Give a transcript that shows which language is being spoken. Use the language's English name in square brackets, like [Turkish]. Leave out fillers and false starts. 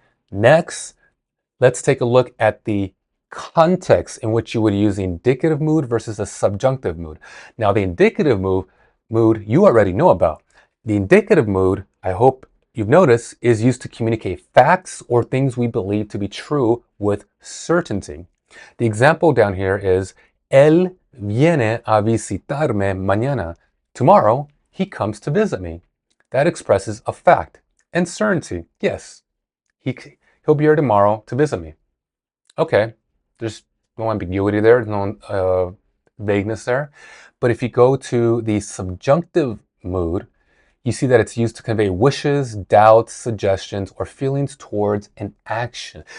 [English] Next, let's take a look at the context in which you would use the indicative mood versus the subjunctive mood. Now, the indicative mood you already know about. The indicative mood, I hope you've noticed, is used to communicate facts or things we believe to be true with certainty. The example down here is, [Spanish] Él viene a visitarme mañana. [English] Tomorrow, he comes to visit me. That expresses a fact and certainty. Yes, he'll be here tomorrow to visit me. Okay, there's no ambiguity there, no vagueness there. But if you go to the subjunctive mood, you see that it's used to convey wishes, doubts, suggestions, or feelings towards an action.